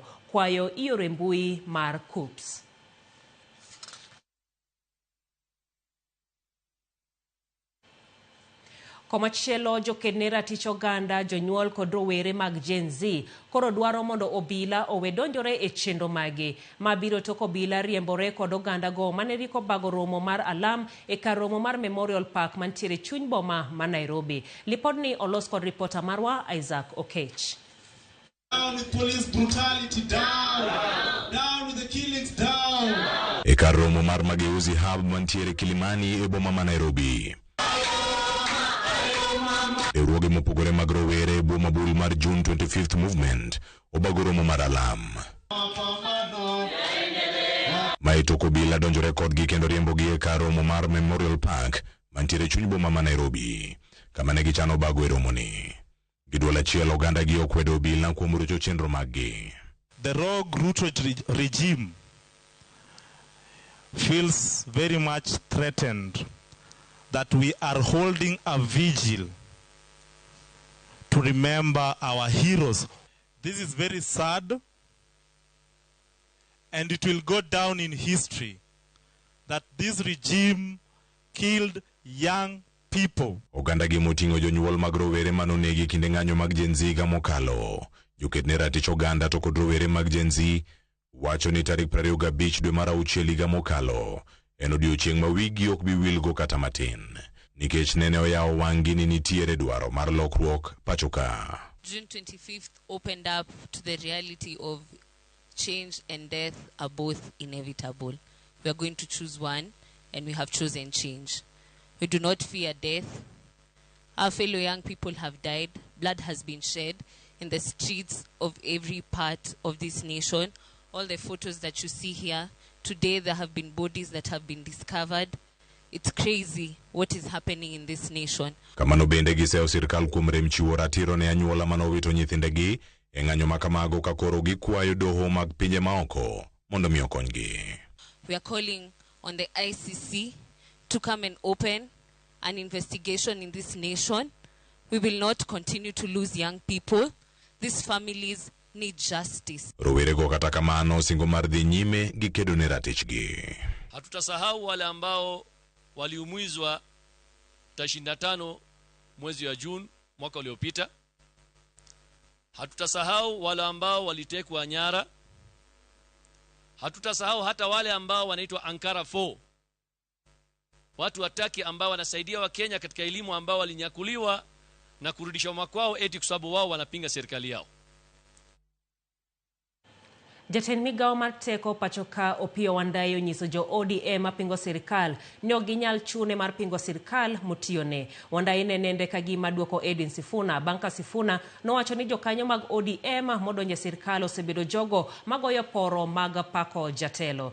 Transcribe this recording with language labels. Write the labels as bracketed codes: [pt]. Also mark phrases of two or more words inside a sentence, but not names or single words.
[luo] Kwayo ioro e mbui mar KUPS. Komachielo jokedne ratich oganda jonyuol kod rowere mag Gen Z koro dwaro mondo obila owe donjore e chenro magi. Mabiro tok obila riembore kod oganda go maneriko bago romo mar alam e kar romo mar Memorial Park mantiere chuny boma ma Nairobi. Lipodni olos kod reporter marwa Isaac Okech. [en] Down with police brutality, down with the killings, down. [luo] E kar romo mar Mageuzi Hub mantiere Kilimani e boma ma Nairobi. Eruoge mopogore mag rowere boma bul mar June 25th movement obago romo mar alam. Maitoko bila donjore kodgi kendo riembogi e kar romo mar Memorial Park mantiere chuny boma ma Nairobi kama ne gichano bago e romoni. Giduol achiel oganda gi okwedo bila kuom rocho chenro maggi. [en] The rogue Ruto regime feels very much threatened that we are holding a vigil to remember our heroes. This is very sad, and it will go down in history that this regime killed young people. [luo] Oganda gi moting'o jonyuol mag rowere manonegi kinde ng'anyo mag Gen Z ga mokalo. Joketne ratich oganda to kod rowere mag Gen Z wacho ni tarik 25 dwe mar 6 higa mokalo en odiochieng' ma wigi ok bi wilgo kata matin. Nikech nene oyawo wang'i ni nitiere dwaro mar lokruok pachoka. [en] June 25th opened up to the reality of change and death are both inevitable. We are going to choose one, and we have chosen change. We do not fear death. Our fellow young people have died. Blood has been shed in the streets of every part of this nation. All the photos that you see here, today there have been bodies that have been discovered. It's crazy what is happening in this nation. [luo] Kamano bende giseo sirkal kuom rem chiwo ratiro ne anyuola manowito nyithindegi e ng'anyo makamago ka koro gikwayo doho mag pinje maoko mondo mi okonygi. [en] We are calling on the ICC to come and open an investigation in this nation. We will not continue to lose young people. These families need justice. [luo] Rowerego kata kamano singo mar dhi nyime gi kedo ne ratichgi. [sw] Hatutasahau wale ambao waliumizwa 25 mwezi wa June mwaka uliopita. Hatutasahau wale ambao walitekwa nyara. Hatutasahau hata wale ambao wanaitwa Ankara 4. Watu wataki ambao wanasaidia wa Kenya katika elimu ambao walinyakuliwa na kurudishwa makwao eti kwa sababu wao wanapinga serikali yao. [luo] Jatend migao mar teko pachoka Opiyo Wandayi onyiso jo ODM mapingo sirkal ni ok ginyal chune mar pingo sirkal motiyone. Wandayi ne nende ka gima duoko Edwin Sifuna. Banka Sifuna nowacho ni jokanyo mag ODM modonjo sirkal osebedo jogo magoyo poro mag pako jatelo.